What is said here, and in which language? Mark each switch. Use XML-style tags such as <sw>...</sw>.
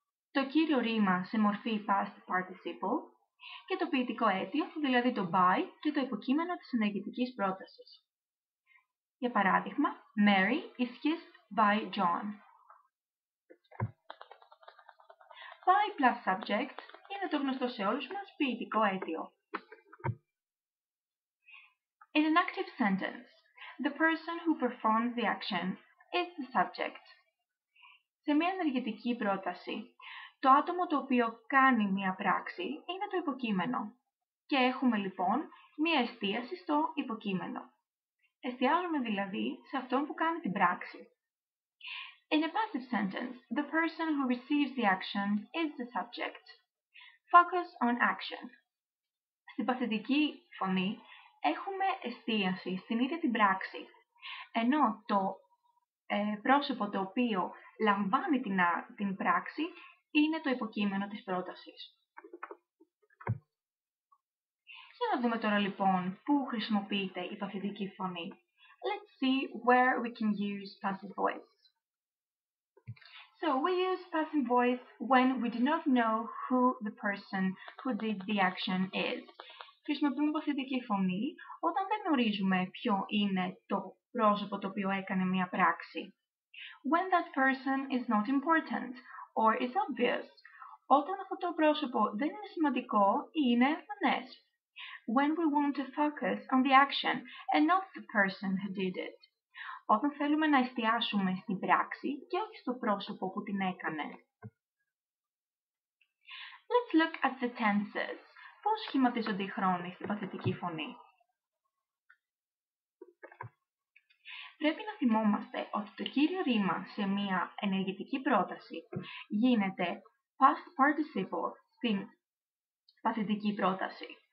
<el>Το κύριο ρήμα σε μορφή past participle και το ποιητικό αίτιο, δηλαδή το by και το υποκείμενο της ενεργητικής πρότασης. Για παράδειγμα,</el> <en>Mary is kissed by John. By plus subject</en> <el>είναι το γνωστό σε όλους μας ποιητικό αίτιο.</el> <en>In an active sentence, the person who performs the action is the subject.</en> <el>Σε μια ενεργητική πρόταση, το άτομο το οποίο κάνει μια πράξη είναι το υποκείμενο. Και έχουμε λοιπόν μια εστίαση στο υποκείμενο. Εστιάζουμε δηλαδή σε αυτόν που κάνει την πράξη.</el> <en>In a passive sentence, the person who receives the action is the subject. Focus on action.</en> <el>Στην παθητική φωνή έχουμε εστίαση στην ίδια την πράξη, ενώ το πρόσωπο το οποίο λαμβάνει την πράξη είναι το υποκείμενο της πρότασης. Για να δούμε τώρα λοιπόν πού χρησιμοποιείται η παθητική φωνή.</el> <en>Let's see where we can use passive voice. So we use passive voice when we do not know who the person who did the action is.</en> <el>Χρησιμοποιούμε παθητική φωνή όταν δεν γνωρίζουμε ποιο είναι το πρόσωπο το οποίο έκανε μια πράξη.</el> <en>When that person is not important or is obvious.</en> <el>Όταν αυτό το πρόσωπο δεν είναι σημαντικό ή είναι εμφανές.</el> <en>When we want to focus on the action and not the person who did it.</en> <el>Όταν θέλουμε να εστιάσουμε στην πράξη και όχι στο πρόσωπο που την έκανε.</el> <en>Let's look at the tenses.</en> <el>Πώς σχηματίζονται οι χρόνοι στην παθητική φωνή. Πρέπει να θυμόμαστε ότι το κύριο ρήμα σε μια ενεργητική πρόταση γίνεται past participle στην παθητική πρόταση.</el>